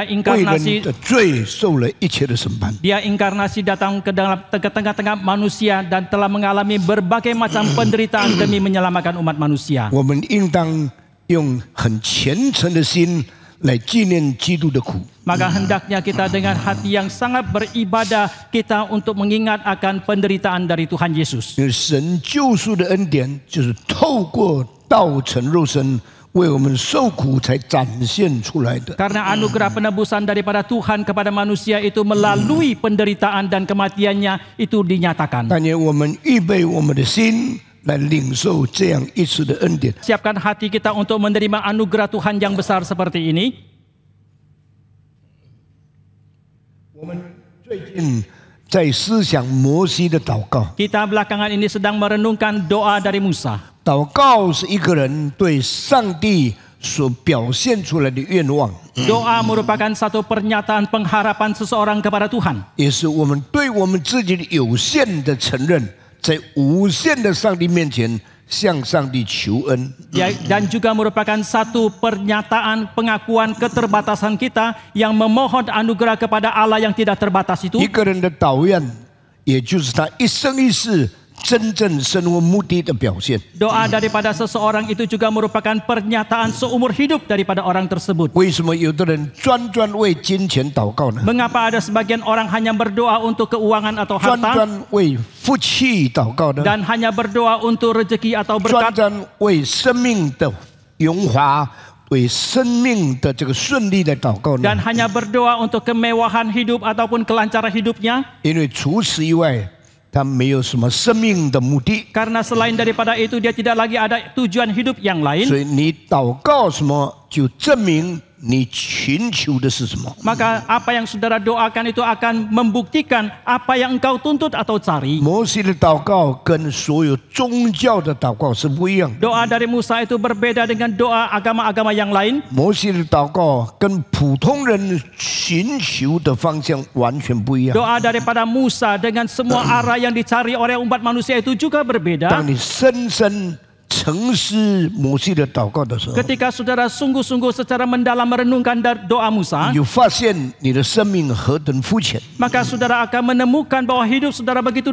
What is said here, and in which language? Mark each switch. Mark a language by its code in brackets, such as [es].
[zh] 为人 [id] inkarnasi [zh] 的罪受了一切的审判。 [id] Dia inkarnasi datang ke dalam tengah-tengah manusia dan telah mengalami berbagai macam penderitaan demi menyelamatkan umat manusia. [zh] 我们应当用很虔诚的心来纪念基督的苦。 [id] Maka hendaknya kita dengan hati yang sangat beribadah kita untuk mengingat akan penderitaan dari Tuhan Yesus. [zh] 因为神救赎的恩典就是透过道成肉身。为我们受苦才展现出来的。 [id] Karena anugerah penebusan daripada Tuhan kepada manusia itu melalui penderitaan dan kematiannya itu dinyatakan. [zh] 但愿我们预备我们的心来领受这样一次的恩典。 [id] Siapkan hati kita untuk menerima anugerah Tuhan yang besar seperti ini. [zh] 我们最近在思想摩西的祷告。 [id] Kita belakangan ini sedang merenungkan doa dari Musa. [zh] 祷告是一个人对上帝所表现出来的愿望， [id] Doa merupakan satu pernyataan pengharapan seseorang kepada Tuhan. [zh] 也是我们对我们自己的有限的承认，在无限的上帝面前向上帝求恩。 [id] Dan juga merupakan satu pernyataan pengakuan keterbatasan kita yang memohon anugerah kepada Allah yang tidak terbatas itu. [zh] 一个人的祷愿，也就是他一生一世 真正生活目的的表现。 [id] Doa daripada seseorang itu juga merupakan pernyataan seumur hidup daripada orang tersebut. [zh] 为什么有的人专为金钱祷告呢？ [id] Mengapa ada sebagian orang hanya berdoa untuk keuangan atau [zh] 专 [id] harta [zh] 为福气祷告呢？ [id] dan hanya berdoa untuk rezeki atau berkat [zh] 专为生命的荣华、为生命的这个顺利的祷告呢？ [id] dan hanya berdoa untuk kemewahan hidup ataupun kelancaran hidupnya. [zh] 因为除此以外， 他没有什么生命的目的， [id] Karena selain daripada itu dia tidak lagi ada tujuan hidup yang lain. [zh] 所以你祷告什么，就证明你寻求的是什么。 [id] Maka apa yang saudara doakan itu akan membuktikan apa yang engkau tuntut atau cari. [zh] 摩西的祷告跟所有宗教的祷告是不一样的。 [id] Doa dari Musa itu berbeda dengan doa agama-agama yang lain. [zh] 摩西的祷告跟普通人寻求的方向完全不一样。 [id] Doa daripada Musa dengan semua arah yang dicari oleh umat manusia itu juga berbeda. [zh] 当你深深沉思摩西的祷告的时候， [id] Ketika saudara sungguh-sungguh secara mendalam merenungkan doa Musa, [zh] 你就发现你的生命何等肤浅。 [id] maka saudara akan menemukan bahwa hidup saudara begitu